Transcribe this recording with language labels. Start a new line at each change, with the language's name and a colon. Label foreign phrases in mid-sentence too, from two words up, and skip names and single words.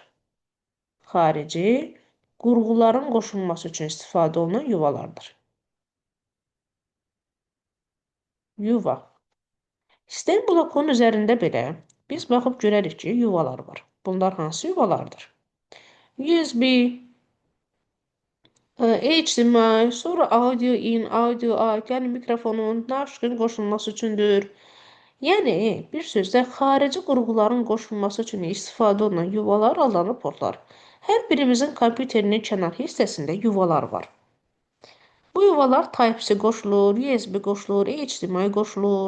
Azerbaijani: Xarici qurğuların qoşulması üçün istifadə olunan yuvalardır. Yuva. Sistem blokunun üzərində belə biz baxıb görərik ki, yuvalar var. Bunlar hansı yuvalardır?
English: USB, HDMI, sonra audio in, audio out,
Azerbaijani: yəni mikrofonun naşqın qoşulması üçündür. Yəni, bir sözlə, xarici qurğuların qoşulması üçün istifadə olunan yuvalar adlanır portlar. Hər birimizin kompüterinin kənar hissəsində yuvalar var. Bu yuvalar Type-C qoşulur, USB qoşulur, HDMI qoşulur.